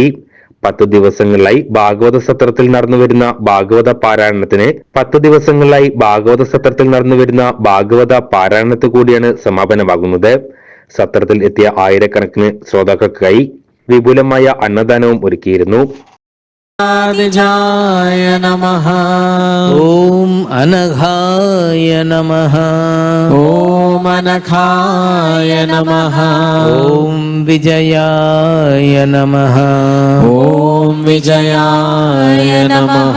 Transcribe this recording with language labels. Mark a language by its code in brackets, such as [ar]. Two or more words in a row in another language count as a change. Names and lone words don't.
[ml] 10 ദിവസങ്ങളിലായി ഭാഗവത സത്രത്തിൽ നടന്നുവരുന്ന ഭാഗവത പാരായണത്തിൽ കൂടിയാണ് സമാപനമാകുന്നത്. സത്രത്തിൽ എത്തിയ ആയിരക്കണക്കിന് ശ്രോതാക്കൾക്കായി വിപുലമായ അന്നദാനവും ഒരുക്കിയിരുന്നു. [sa] नमः ओम अनघाय नमः ओम अनघाय नमः ओम विजयाय नमः ओम विजयाय नमः